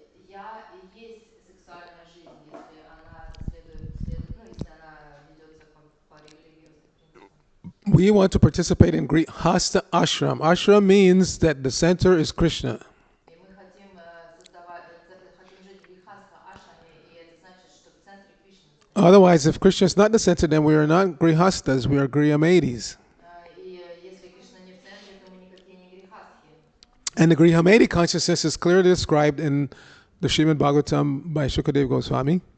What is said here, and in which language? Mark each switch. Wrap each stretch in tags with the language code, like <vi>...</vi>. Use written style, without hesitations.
<ru>семья и есть сексуальная жизнь, если она ну, если она ведется по религиозным принципам.</ru> <en>We want to participate in Grihasta Ashram. Ashram means that the center is Krishna.</en> <ru>И мы хотим хотим жить в грехастха ашаме, и это значит, что в центре Кришна стоит.</ru> <en>Otherwise, if Krishna is not the center, then we are not Grihastas, we are Grihamedis.</en> <ru>И если Кришна не в центре, то мы никакие не грехастхи.</ru> <en>And the Grihamedi consciousness is clearly described in the Srimad Bhagavatam by Shukadev Goswami.</en>